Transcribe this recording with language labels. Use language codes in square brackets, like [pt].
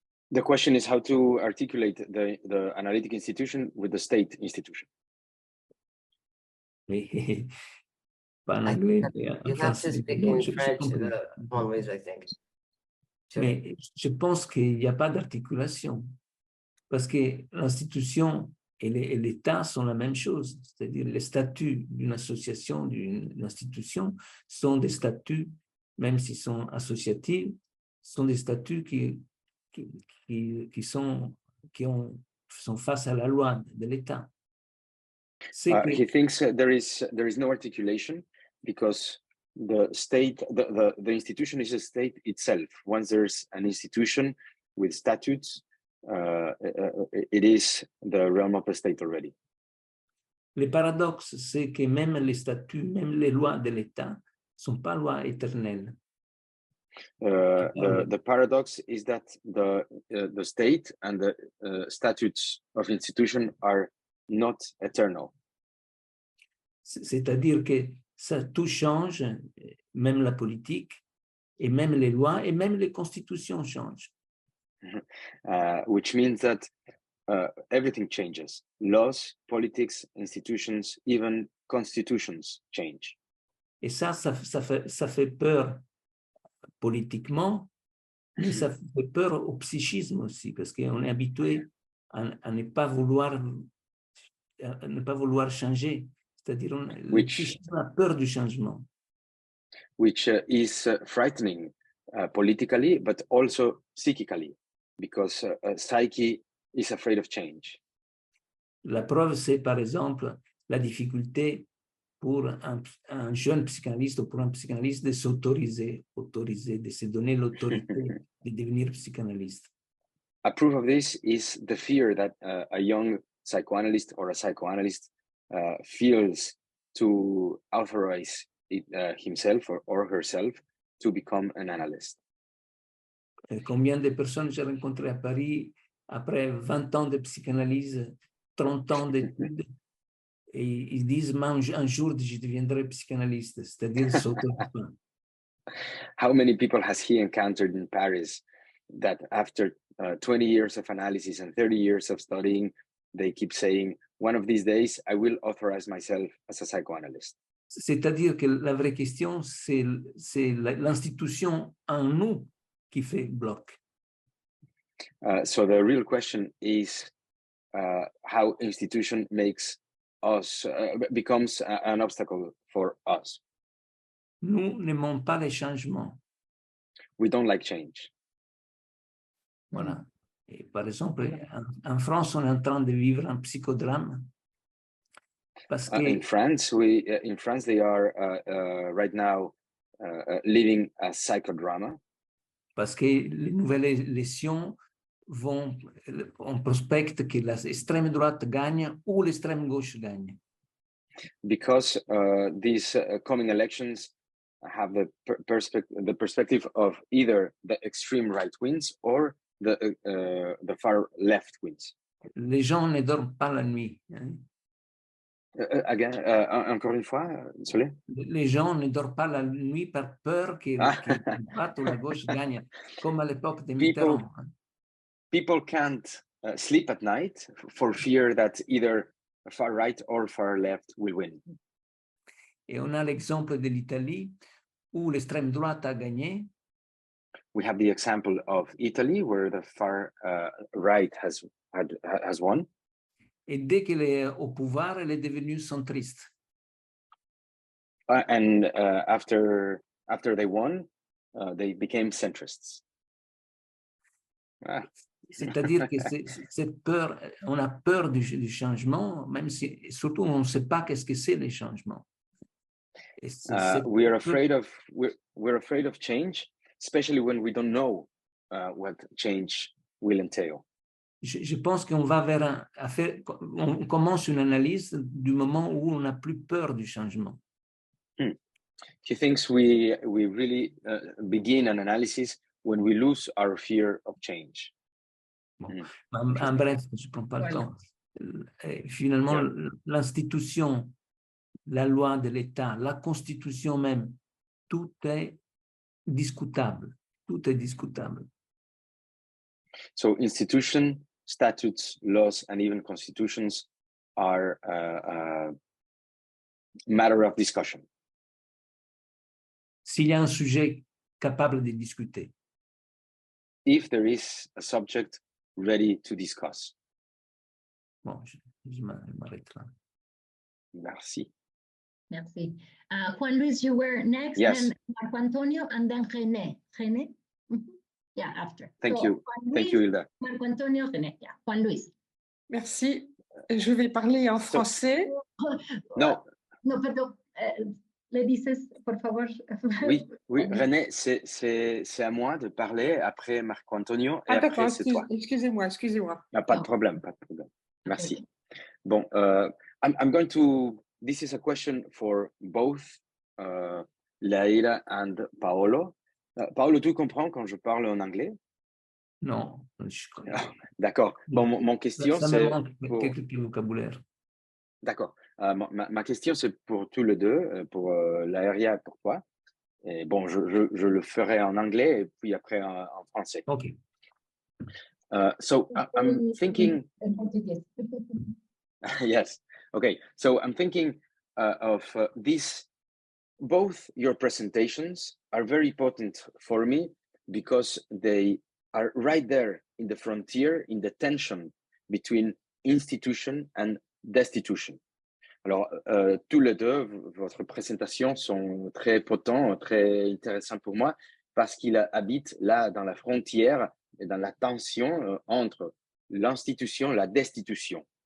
[en] The question is how to articulate the analytic institution with the state institution. You have to speak in French always, I think. [fr] Mais je pense qu'il n'y a pas d'articulation, parce que l'institution et l'État sont la même chose, c'est-à-dire les statuts d'une association, d'une institution sont des statuts, même s'ils sont associatifs, sont des statuts qui sont face à la loi de l'État. [en] He thinks there is no articulation because the state, the institution is a state itself. Once there's an institution with statutes, it is the realm of the state already. [fr] Le paradoxe, c'est que même les statuts, même les lois de l'État ne sont pas lois éternelles. [en] The paradox is that the state and the statutes of institution are not eternal. [fr] C'est-à-dire que tout change, même la politique, et même les lois, et même les constitutions changent. [en] Which means that everything changes. Laws, politics, institutions, even constitutions change. [fr] Et ça fait peur politiquement, mais ça fait peur au psychisme aussi, parce qu'on est habitué à ne pas vouloir changer. C'est-à-dire le psychisme a peur du changement. [en] which is frightening politically, but also psychically, because psyche is afraid of change. [fr] La preuve, c'est par exemple la difficulté pour un jeune psychanalyste ou pour un psychanalyste de s'autoriser, de se donner l'autorité de devenir psychanalyste. [en] A proof of this is the fear that a young psychoanalyst or a psychoanalyst feels to authorize himself or herself to become an analyst. [fr] Combien de personnes j'ai rencontrées à Paris après 20 ans de psychanalyse, 30 ans d'études, et ils disent, un jour, je deviendrai psychanalyste, c'est-à-dire s'autorisant. [en] How many people has he encountered in Paris that after 20 years of analysis and 30 years of studying, they keep saying, one of these days, I will authorize myself as a psychoanalyst. [fr] C'est-à-dire que la vraie question, c'est l'institution en nous qui fait bloc. [en] So the real question is how institution makes us, becomes an obstacle for us. [fr] Nous n'aimons pas les changements. [en] We don't like change. [fr] Voilà. Et par exemple, en France, on est en train de vivre un psychodrame. Parce que [en] In France, they are right now living a psychodrama. [fr] Parce que les nouvelles élections on prospecte que l'extrême droite gagne ou l'extrême gauche gagne. [en] Because these coming elections have the perspective of either the extreme right wins or the far left wins. [fr] Les gens ne dorment pas la nuit. Hein. [en] Again, [fr] encore une fois, désolé. Les gens ne dorment pas la nuit par peur que la droite ou la gauche gagne, comme à l'époque de Mitterrand. [en] People can't sleep at night for fear that either far right or far left will win. [fr] Et on a l'exemple de l'Italie où l'extrême droite a gagné. [en] We have the example of Italy where the far right has won. [fr] Et dès qu'elle est au pouvoir, elle est devenue centriste. [en] And after they won, they became centrists. Ah. [fr] C'est-à-dire que cette peur, on a peur du changement, même si, surtout, on ne sait pas qu'est-ce que c'est les changements. [en] We're afraid of change, especially when we don't know what change will entail. [fr] Je pense qu'on va vers on commence une analyse du moment où on n'a plus peur du changement. [en] He thinks we really begin an analysis when we lose our fear of change. [fr] Bon. En bref, je ne prends pas le temps. Finalement, l'institution, la loi de l'État, la Constitution même, tout est discutable. Tout est discutable. [en] So institution, statutes, laws, and even constitutions are matter of discussion. [fr] S'il y a un sujet capable de discuter. [en] If there is a subject ready to discuss. [fr] Bon, je m'arrête là. Merci. Merci. [en] Juan Luis, you were next, yes. Then Marco Antonio, and then René. René? Mm-hmm. Yeah, after. Thank you. Thank you, Hilda. Marco Antonio, René. Yeah. Juan Luis. [fr] Merci. Je vais parler en français. [es] No. No, perdón. Le dices, por favor. [fr] Oui, René, c'est à moi de parler après Marco Antonio et après c'est toi. Excusez-moi. Pas de problème, Merci. Okay. [en] Bon, I'm going to, this is a question for both Laïra and Paolo. [fr] Paolo, tu comprends quand je parle en anglais? Non, je comprends. D'accord. Bon, mon question c'est... pour quelques vocabulaire. D'accord. Ma question, c'est pour tous les deux, pour Laïra et pour toi. Et bon, je le ferai en anglais et puis après en français. [en] OK. So I'm thinking... Yes. Okay. So I'm thinking of this. Both your presentations are very important for me because they are right there in the frontier, in the tension between institution and destitution. [fr] Alors, tous les deux, votre présentation sont très potents, très intéressants pour moi, parce qu'il habite là dans la frontière et dans la tension entre l'institution et la destitution.